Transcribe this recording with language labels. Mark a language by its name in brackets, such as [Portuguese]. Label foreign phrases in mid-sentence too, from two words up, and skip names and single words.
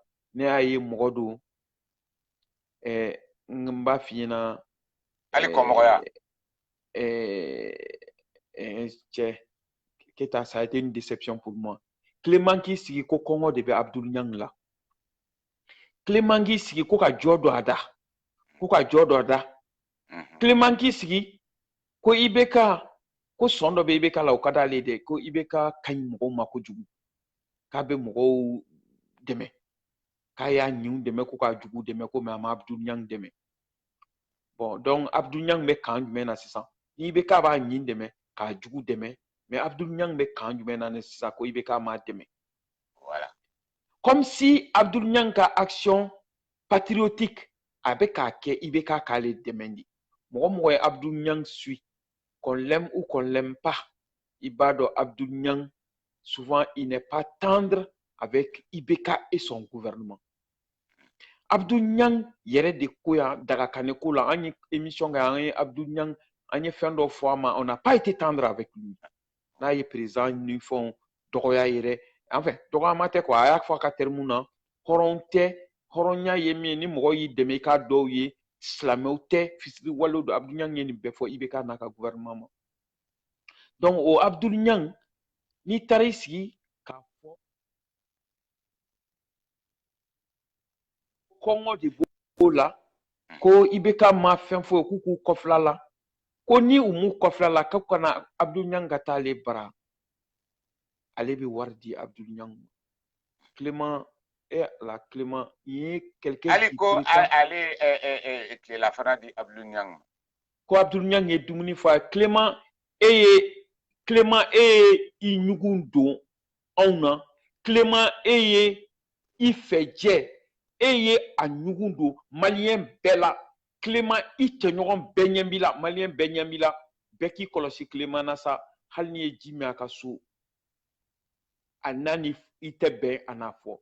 [Bambara] Ne y'a ye mɔgɔ don. N b'a f'i ɲɛna. Hali kɔmɔgɔya. Cɛ, Keita, [French] ça a été une déception pour moi. [Bambara] Clément k'i sigi ko kɔngɔ de bɛ Abdoul Niang la. Clément k'i sigi ko ka jɔ dɔ a da. Ko ka jɔ dɔ da. Clément k'i sigi ko IBK ko sɔn dɔ bɛ IBK la o ka d'ale de ko IBK ka ɲi mɔgɔw ma kojugu k'a bɛ mɔgɔw dɛmɛ k'a y'a ɲinw dɛmɛ ko k'a jugu dɛmɛ ko mais a ma Abdoul Niang dɛmɛ. [French] Bon donc [Bambara] Abdoul Niang bɛ kan jumɛn na sisan ni IBK b'a ɲin dɛmɛ k'a jugu dɛmɛ mais Abdoul Niang bɛ kan jumɛn na sisan ko IBK m'a dɛmɛ. Voilà. [French] Comme si [Bambara] Abdoul Niang ka [French] action patriotique [Bambara] a bɛ k'a kɛ IBK k'ale dɛmɛ de. Mɔgɔ mɔgɔ ye [French] Abdoul Niang suit, qu'on l'aime ou qu'on l'aime pas, il [Bambara] b'a dɔn [French] Abdoul Niang souvent il n'est pas tendre avec IBK et son gouvernement. [Bambara] Abdoul Niang yɛrɛ de ko yan Dagakane ko la an ye émission kɛ an ye Abdoul Niang an ye fɛn dɔ fɔ a ma [French] on n'a pas été tendre avec lui. [Bambara] N'a ye président ni fɛnw dɔgɔya yɛrɛ [French] en fait [Bambara] dɔgɔyama tɛ quoi a y'a fɔ a ka terme na hɔrɔn tɛ. Hɔrɔnya ye min ye ni mɔgɔ y'i dɛmɛ i k'a dɔw ye silamɛw tɛ fisiri walew don Abdoul Niang ye nin bɛɛ fɔ IBK n'a ka gouvernement ma. Donc o Abdoul Niang n'i taara i sigi k'a fɔ kɔngɔ de b'o la ko IBK ma fɛn fɔ k'u k'u kɔfila la ko ni u m'u kɔfila la k'u kana Abdoul Niang ka taa ale bara ale bɛ wari di Abdoul Niang ma. [French] Clément la Clément il est quelqu'un qui [Bambara] ko ale tilela fana di Abdoul Niang ma. Ko Abdoul Niang ye dumuni fɔ a ye Clément ye i ɲugun don anw na Clément ye i fɛjɛ ye a ɲugun don maliyɛn bɛɛ la Clément i cɛɲɔgɔn bɛɛ ɲɛ b'i la maliyɛn bɛɛ ɲɛ b'i la bɛɛ k'i kɔlɔsi Clément na sa hali n'i ye ji min a ka so a n'a ni i tɛ bɛn a n'a fɔ.